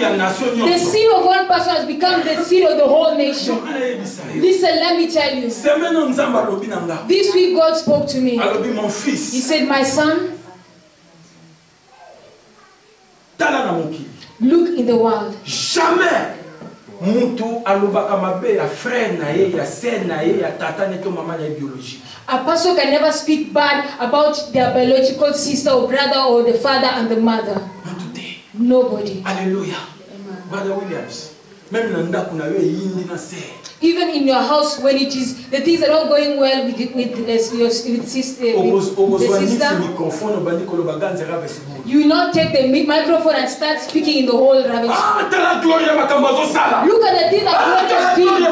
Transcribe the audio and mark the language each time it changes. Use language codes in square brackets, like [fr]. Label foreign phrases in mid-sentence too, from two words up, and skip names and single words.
[en] The sin of one person has become the sin of the whole nation. Listen, let me tell you. This week God spoke to me. He said, my son, look in the world. [ln] Jamais muntu alobaka mabe ya frère na ye ya sœur na ye ya tata ne to mama na biologique. [en] A person can never speak bad about their biological sister or brother or the father and the mother. Not today. Nobody. Hallelujah. Brother Williams. [ln] Même na ndako na yo yindi na sœur. [en] Even in your house, when the things are not going well with your sister, you will not take the microphone and start speaking in the whole rubbish. Look at the things that God is doing.